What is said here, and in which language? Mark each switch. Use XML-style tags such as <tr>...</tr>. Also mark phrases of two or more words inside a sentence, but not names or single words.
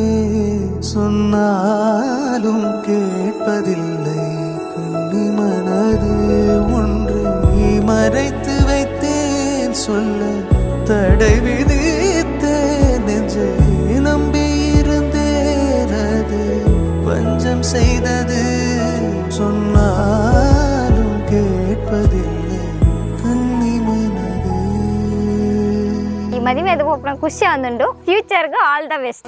<ta>சொன்னாலும் கேட்பதில்லை கண்ணி மனது, ஒன்றை மறைத்து வைத்தேன் சொல்ல தடை விதித்தேன். நெஞ்சை நம்பியிருந்தேன், அது பஞ்சம் செய்தது. சொன்னாலும் கேட்பதில்லை கண்ணி மனது.</ta> <kn>ಈ ಮದುವೆ ಅದು ಒಬ್ಬನ ಖುಷಿ ಒಂದುಂಡು, ಫ್ಯೂಚರ್ಗೆ</kn> <en>all the best.</en>